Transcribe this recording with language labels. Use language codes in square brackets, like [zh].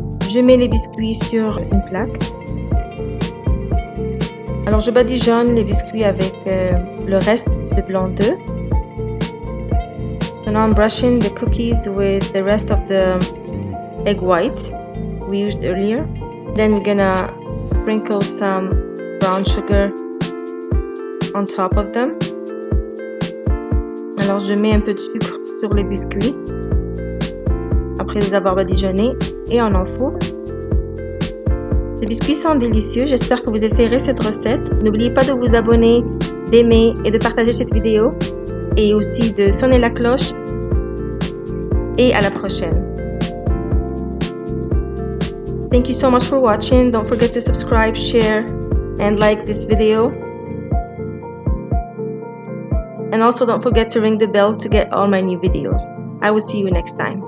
[fr] Je mets les biscuits sur une plaque. Alors je badigeonne les biscuits avec le reste de blanc d'œuf. [en] So now I'm brushing the cookies with the rest of the egg whites we used earlier. Then we're gonna sprinkle some brown sugar on top of them. [fr] Alors je mets un peu de sucre sur les biscuits après les avoir badigeonnés et on enfourne. Ces biscuits sont délicieux, j'espère que vous essayerez cette recette. N'oubliez pas de vous abonner, d'aimer et de partager cette vidéo et aussi de sonner la cloche. Et à la prochaine. [en] Thank you so much for watching. Don't forget to subscribe, share and like this video. And also don't forget to ring the bell to get all my new videos. I will see you next time.